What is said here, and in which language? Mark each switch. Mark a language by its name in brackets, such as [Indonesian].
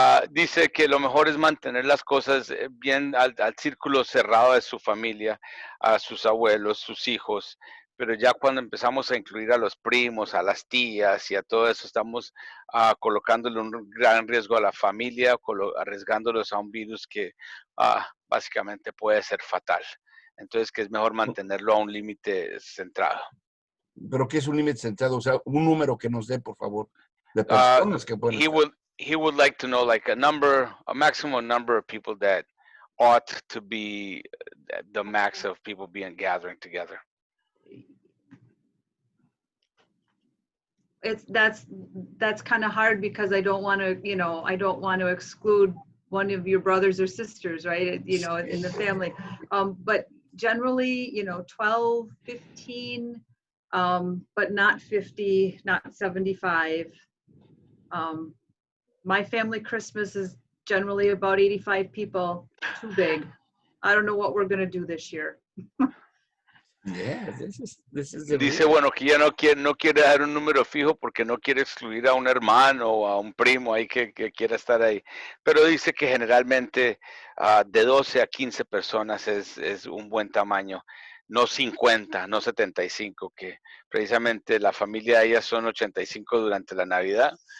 [Spanish] Dice que lo mejor es mantener las cosas bien al círculo cerrado de su familia, a sus abuelos, sus hijos, pero ya cuando empezamos a incluir a los primos, a las tías y a todo eso, estamos colocándole un gran riesgo a la familia, arriesgándolos a un virus que va básicamente puede ser fatal. Entonces, que es mejor mantenerlo a un límite centrado. Pero ¿qué es un límite centrado? O sea, un número que nos dé, por favor, de personas que pueden estar. [English] He would like to know like a maximum number of people that ought to be the max of people being gathering together. That's kind of hard because I don't want to, I don't want to exclude one of your brothers or sisters, right? In the family. But generally, 12, 15, but not 50, not 75. My family Christmas is generally about 85 people, too big. I don't know what we're going to do this year. Yeah, this is the [Spanish] Dice, [English] rule. [Spanish] bueno, que ya no quiere dar un número fijo porque no quiere excluir a un hermano o a un primo ahí que quiera estar ahí. Pero dice que generalmente de 12 a 15 personas es un buen tamaño. No 50, no 75, que precisamente la familia de ellas son 85 durante la Navidad.